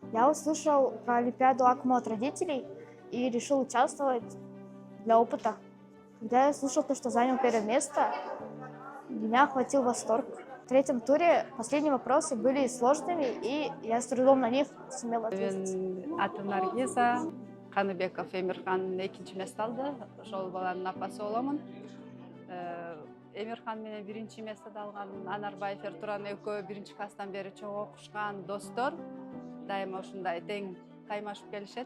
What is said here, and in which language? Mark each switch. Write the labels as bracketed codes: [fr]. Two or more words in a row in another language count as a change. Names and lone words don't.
[ru] Я услышал про Олимпиаду АКМО от родителей и решил участвовать для опыта. Когда я слышал то, что занял первое место, меня охватил восторг. В третьем туре последние вопросы были сложными, и я с трудом на них сумела ответить. [ky] Мен атым Наргиза, Каныбеков Эмирхан экинчи месте алды. Ошол баланын апасы боломун. Эмирхан менен биринчи местеди алган Анарбаев Эртуран экөө биринчи класстан бери чогуу окушкан достор. Дайыма ушундай тең каймашып келишет.